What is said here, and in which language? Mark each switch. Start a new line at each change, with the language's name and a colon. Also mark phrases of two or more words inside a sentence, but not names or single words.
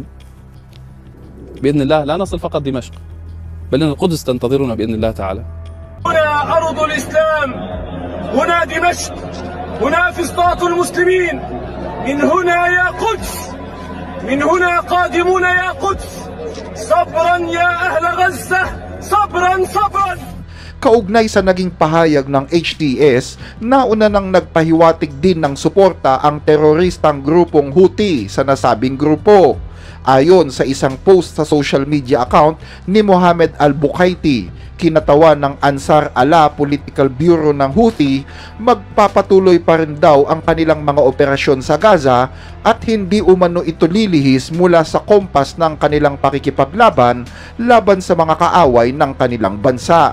Arabic: بإذن الله لا نصل فقط دمشق، بل إن القدس تنتظرنا بإذن الله تعالى. هنا أرض الإسلام، هنا دمشق، هنا فسطاط المسلمين، من هنا يا قدس، من هنا قادمون يا قدس. صبرا يا أهل غزة، صبرا صبرا.
Filipino: Kaugnay sa naging pahayag ng HTS, nauna nang nagpahiwatig din ng suporta ang teroristang grupong Houthi sa nasabing grupo. Ayon sa isang post sa
English: social media
Filipino: account ni Mohammed Al-Bukaiti, kinatawan ng Ansar Allah Political Bureau ng Houthi, magpapatuloy pa rin daw ang kanilang mga operasyon sa Gaza at hindi umano ito lilihis mula sa kompas ng kanilang pakikipaglaban laban sa mga kaaway ng kanilang bansa.